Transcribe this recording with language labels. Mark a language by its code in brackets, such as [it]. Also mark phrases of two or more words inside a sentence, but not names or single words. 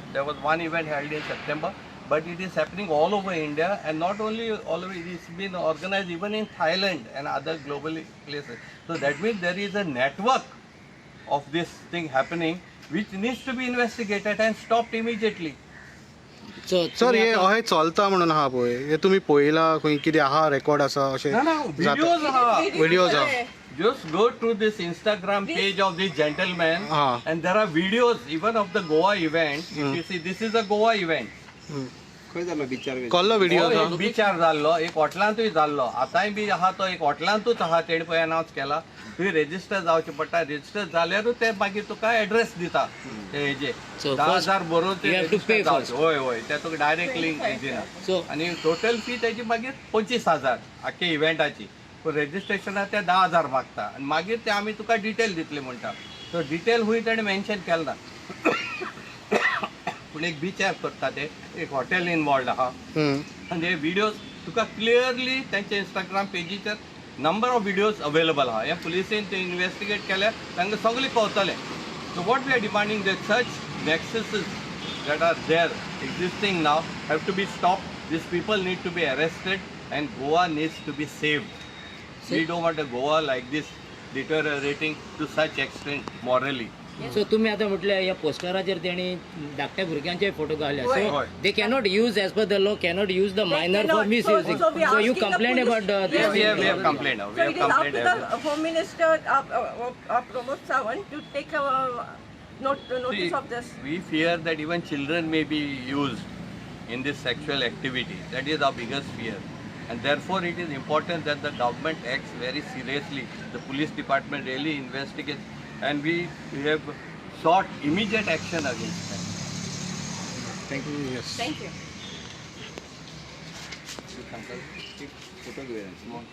[en] There was one event held in September, but it is happening all over India, and not only all over, it is been organized even in Thailand and other global places. So that means there is a network of this thing happening which needs to be investigated and stopped immediately. [kok] सर हे अहें चलता म्हणून आहा पळय हे तुमी पळयला खंय कितें आहा रेकॉर्ड आसा अशें [en] Videos are. Videos are. Just go to this Instagram page of this gentleman, Ah. and there are videos even of the Goa event. If you see, this is a Goa event. [kok] खंय जालो बिचार कसलो व्हिडिओ हो, एक बिचार जाल्लो, एक हॉटेलांतूय जाल्लो, आतांय बी आहा तो एक हॉटेलांतूच आहा, तेणे पळय अनावन्स केला. थंय रेजिस्टर जावचें पडटा, रेजिस्टर जाल्यारूच ते मागीर तुका एड्रेस दिता ते हेजे. [en] So [kok] 10,000 बरोवन ते [en] you have to register pay [kok] जावचें. [en] first. [kok] होय होय, ते तुका डायरेक्ट लिंक दिना. [en] So [kok] आणि टोटल फी त्याची मागीर 25,000 आख्या इव्हेंटाची. रेजिस्ट्रेशना ते 10,000 मागता आनी मागीर ते आमी तुका डिटेल दितले म्हणटा. सो डिटेल हूंय ताणें मेन्शन केलें ना. पूण एक बिचार करता ते एक हॉटेल इनवॉल्ड आहा आनी हे विडियोज तुका क्लियरली तेंच्या इंस्टाग्राम पेजीचेर [en] number of videos available [kok] आहा. हे पुलिसेन ते इन्वेस्टिगेट केल्यार तांकां सगळें कळटलें. [en] So what we are demanding that such nexuses that are there existing now have to be stopped. These people need to be arrested and Goa needs to be saved. We don't want a Goa like this deteriorating to such extent morally. [kok] सो तुम्ही आता म्हटलं या पोस्टराचेर तेणी धाकट्या भुरग्यांचे फोटो घाले. होय. [en] So they cannot use as per the law cannot use the minor for cannot. मिसयुजिंग. So we are So you asking the कंप्लेन police- अबाउट Yes, We have complained now. We So have it is up complained to everything. the Home Minister Pramod Sawant to take notice of this. We fear that even children may be used in this sexual activity. That is our biggest fear. And therefore it is important that the government acts very seriously. The police department really investigates and we have sought immediate action against them. Thank you. [mr] फोटो घेऊया